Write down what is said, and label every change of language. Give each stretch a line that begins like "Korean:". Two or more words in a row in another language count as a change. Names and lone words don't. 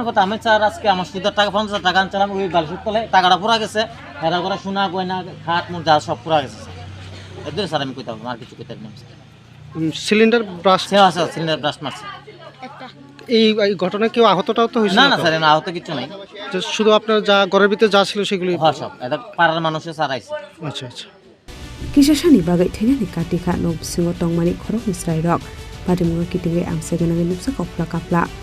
Bangla: কথা আমি স্যার আজকে আমার সুদের টাকা 50,000 টাকা আনছিলাম ওই বালসুর তলে টাকাটা পুরা গেছে এরা করে সোনা গয়না খাট মোট যা সব পুরা গেছে এর দূরে স্যার আমি কইতে পারবো আর কিছু কইতে পারবো
English: cylinder brush
Bangla: আছে
English: cylinder brush
Bangla: মারছে এই ঘটনা কেউ আহতটাও তো হয়েছে না না স্যার আহত কিছু নাই শুধু আপনার যা ঘরের ভিতরে যা ছিল সেগুলি হ্যাঁ সব এটা পাড়ার মানুষের স্যার আইছে আচ্ছা আচ্ছা
Kok Borok: Kisashani bagai thengani katika no singo tongmani khorok misrai rok padimung kitinge amseganangi nupsa kopla kapla